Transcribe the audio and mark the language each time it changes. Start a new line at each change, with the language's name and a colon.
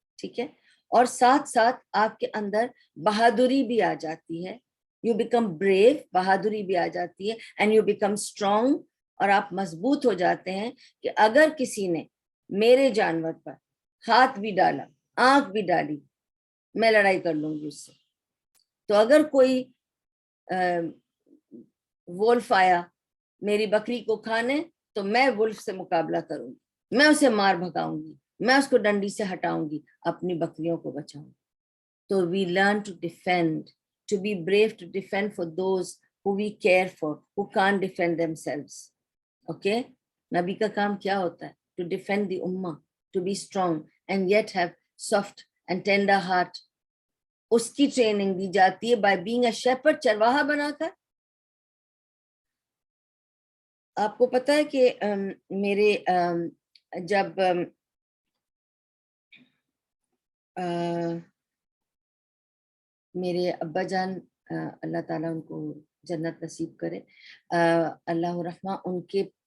Urdu: ٹھیک ہے, اور ساتھ ساتھ آپ کے اندر بہادری بھی آ جاتی ہے,
English: you become brave,
Urdu: بہادری بھی آ جاتی ہے,
English: and you become strong,
Urdu: اور آپ مضبوط ہو جاتے ہیں کہ اگر کسی نے میرے جانور پر ہاتھ بھی ڈالا, آنکھ بھی ڈالی, میں لڑائی کر لوں گی اس سے. تو اگر کوئی وولف آیا میری بکری کو کھانے, تو میں وولف سے مقابلہ کروں گی, میں اسے مار بھگاؤں گی, میں اس کو ڈنڈی سے ہٹاؤں گی, اپنی بکریوں کو بچاؤں گی.
English: تو we learn to defend, to be brave to defend for those who we care for, who can't defend themselves. Okay,
Urdu: نبی کا کام کیا ہوتا ہے؟
English: To defend the ummah, to be strong and yet have soft and tender heart.
Urdu: اس کی training دی جاتی ہے
English: by being a shepherd,
Urdu: چرواہا بنا کر. آپ کو پتا ہے کہ میرے جب میرے ابا جان, اللہ تعالیٰ ان کو جنت نصیب کرے, اللہ رحمہ, ان کے